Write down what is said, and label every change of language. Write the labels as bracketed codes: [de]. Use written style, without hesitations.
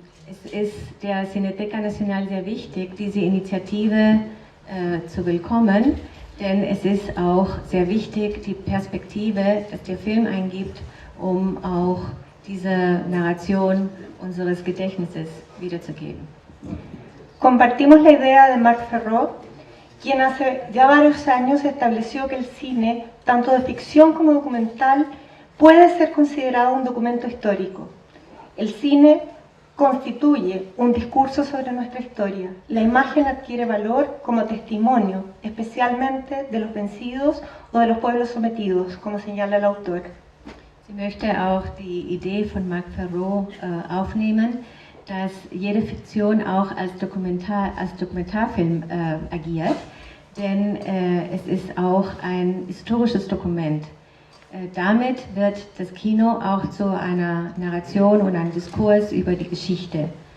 [de] Es ist der Cineteca Nacional sehr wichtig, diese Initiative zu willkommen, denn es ist auch sehr wichtig, die Perspektive, dass der Film eingibt, um auch diese Narration unseres Gedächtnisses wiederzugeben. [es] Compartimos la idea de Marc Ferró, quien hace ya varios años estableció que el cine, tanto de ficción como documental, puede ser considerado un documento histórico. El cine constituye un discurso sobre nuestra historia. La imagen adquiere valor como testimonio, especialmente de los vencidos o de los pueblos sometidos, como señala el autor. [de] Sie möchte auch die Idee von Marc Ferró aufnehmen, dass jede Fiktion auch als Dokumentarfilm agiert, denn es ist auch ein historisches Dokument. Damit wird das Kino auch zu einer Narration und einem Diskurs über die Geschichte.